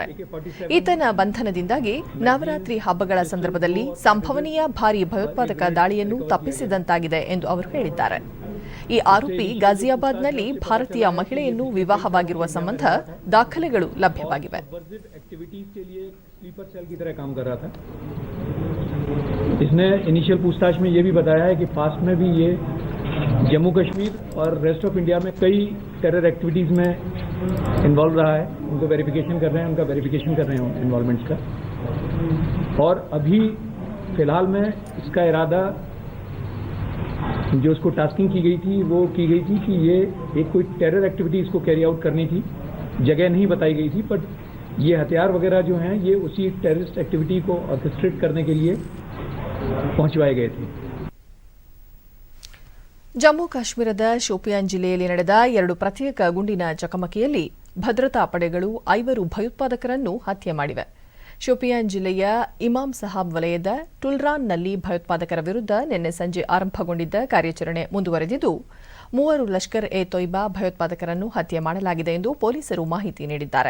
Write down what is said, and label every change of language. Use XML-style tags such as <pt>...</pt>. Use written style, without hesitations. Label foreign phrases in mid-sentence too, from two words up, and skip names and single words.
<kn>ಈತನ ಬಂಧನದಿಂದಾಗಿ ನವರಾತ್ರಿ ಹಬ್ಬಗಳ ಸಂದರ್ಭದಲ್ಲಿ ಸಂಭವನೀಯ ಭಾರೀ ಭಯೋತ್ಪಾದಕ ದಾಳಿಯನ್ನು ತಪ್ಪಿಸಿದಂತಾಗಿದೆ ಎಂದು ಅವರು ಹೇಳಿದ್ದಾರೆ. ಈ ಆರೋಪಿ ಗಾಜಿಯಾಬಾದ್ನಲ್ಲಿ ಭಾರತೀಯ ಮಹಿಳೆಯನ್ನು ವಿವಾಹವಾಗಿರುವ ಸಂಬಂಧ ದಾಖಲೆಗಳು ಲಭ್ಯವಾಗಿವೆ.</kn> <hi>इसने इनिशियल पूछताछ में ये भी बताया है कि पास्ट में भी ये जम्मू कश्मीर और</hi> <en>rest of India</en> <hi>में कई</hi> <en>terror activities</en> <hi>में इन्वॉल्व रहा है, उनको वेरिफिकेशन कर रहे हैं, उनका वेरिफिकेशन कर रहे हैं इन्वॉल्वमेंट्स का। और अभी फ़िलहाल में इसका इरादा जो उसको टास्किंग की गई थी वो की गई थी कि ये एक कोई</hi> <en>terror activity</en> <hi>इसको</hi> <en>carry out</en> <hi>करनी थी, जगह नहीं बताई गई थी, बट ये हथियार वगैरह जो हैं ये उसी</hi> <en>terrorist activity</en> <hi>को ऑर्केस्ट्रेट करने के लिए पहुंचवाए गए थे।</hi> <kn>ಜಮ್ಮು ಕಾಶ್ಮೀರದ ಶೋಪಿಯಾನ್ ಜಿಲ್ಲೆಯಲ್ಲಿ ನಡೆದ 2 ಪ್ರತ್ಯೇಕ ಗುಂಡಿನ ಚಕಮಕಿಯಲ್ಲಿ ಭದ್ರತಾ ಪಡೆಗಳು 5 ಭಯೋತ್ಪಾದಕರನ್ನು ಹತ್ಯೆ ಮಾಡಿವೆ. ಶೋಪಿಯಾನ್ ಜಿಲ್ಲೆಯ ಇಮಾಮ್ ಸಾಹಬ್ ವಲಯದ ಟುಲ್ರಾನ್ನಲ್ಲಿ ಭಯೋತ್ಪಾದಕರ ವಿರುದ್ಧ ನಿನ್ನೆ ಸಂಜೆ ಆರಂಭಗೊಂಡಿದ್ದ ಕಾರ್ಯಾಚರಣೆ ಮುಂದುವರೆದಿದ್ದು 3 ಲಷ್ಕರ್ ಎ ತೊಯ್ಬಾ ಭಯೋತ್ಪಾದಕರನ್ನು ಹತ್ಯೆ ಮಾಡಲಾಗಿದೆ ಎಂದು ಪೊಲೀಸರು ಮಾಹಿತಿ ನೀಡಿದ್ದಾರೆ.</kn>